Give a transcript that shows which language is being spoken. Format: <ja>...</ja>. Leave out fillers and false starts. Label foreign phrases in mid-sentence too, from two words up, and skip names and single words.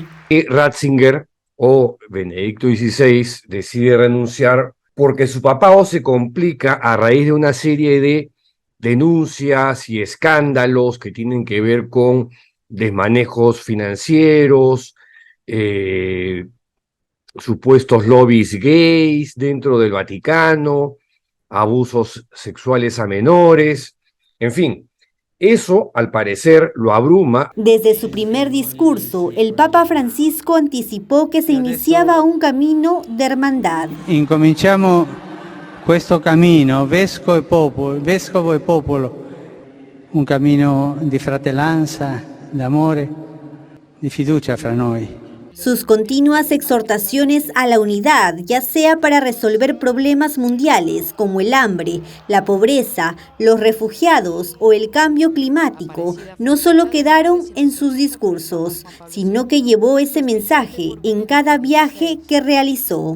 <es>Ratzinger o Benedicto XVI decide renunciar porque su papado se complica a raíz de una serie de denuncias y escándalos que tienen que ver con desmanejos financieros, supuestos lobbies gays dentro del Vaticano, abusos sexuales a menores, en fin. Eso, al parecer, lo abruma. Desde su primer discurso, el Papa Francisco anticipó que se iniciaba un camino de hermandad.</es> <it>Incominciamo questo cammino, vescovo e popolo, un cammino di fratellanza, di amore, di fiducia fra noi.</it> <es>Sus continuas exhortaciones a la unidad, ya sea para resolver problemas mundiales como el hambre, la pobreza, los refugiados o el cambio climático, no solo quedaron en sus discursos, sino que llevó ese mensaje en cada viaje que realizó.</es>